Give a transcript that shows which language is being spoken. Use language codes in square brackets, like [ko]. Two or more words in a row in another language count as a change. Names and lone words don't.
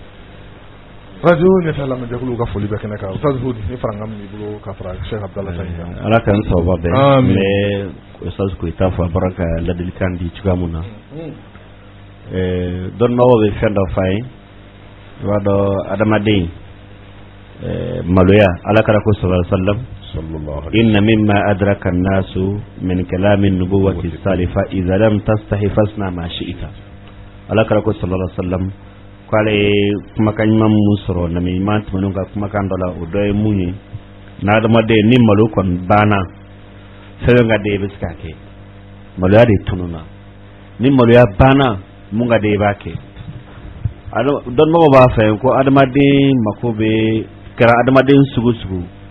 [bm] radio ɲɛfɛ lamɛnjɛkuluw ka foli bɛ kɛnɛ kan Ustaz Hud ni faraŋa min b'i bolo ka fara Cheikh Abdallah Sahin kan ala ka n sababa bɛɛ mais Ustaz Koyita fɔ a bɔra ka ladilikan di cogoya mun na dɔnnibagaw bɛ fɛn dɔ f'a ye i b'a dɔn adamaden maloya alakira ko [ar] صلى الله عليه وسلم إن مما أدرك الناس من كلام النبوة سالفة إذا لم تستحي فاصنع ما [bm] shi'ta alakira ko [ar] صلى الله عليه وسلم [bm] k'ale kumakan ɲuman mun sɔrɔ na min ɲuman tɛmɛnen ka kumakan dɔ la o dɔ ye mun ye n'adamaden ni malo kɔni banna fɛn ka den i bɛ se k'a kɛ maloya de tununna ni maloya banna mun ka den i b'a kɛ dɔnnibagaw b'a fɛ ko adamaden mako bɛ kɛra adamaden sugu sugu